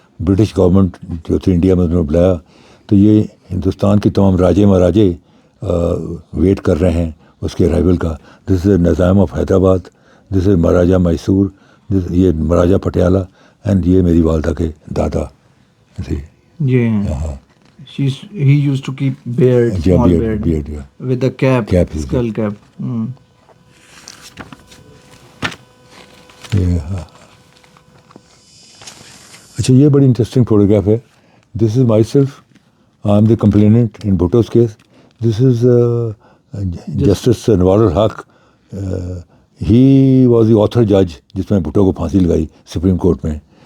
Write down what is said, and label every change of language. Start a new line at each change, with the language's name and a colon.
Urdu: British government جو تھی India میں انہوں نے بلایا, تو یہ ہندوستان کی تمام راجے مہاراجے ویٹ کر رہے ہیں اس کے ارائیول کا.
English: this is
Urdu: نظام آف حیدرآباد, دس از مہاراجہ میسور, یہ مہاراجہ پٹیالہ, اینڈ یہ میری والدہ کے دادا.
English: ہاں he used to keep beard, small beard with the cap, skull cap.
Urdu: اچھا یہ بڑی انٹرسٹنگ فوٹوگراف ہے.
English: This is my self, I am the complainant in بھٹوز case. This is justice Anwar ul Haq. He was the author جج
Urdu: جس میں بھٹو کو پھانسی لگائی سپریم کورٹ میں.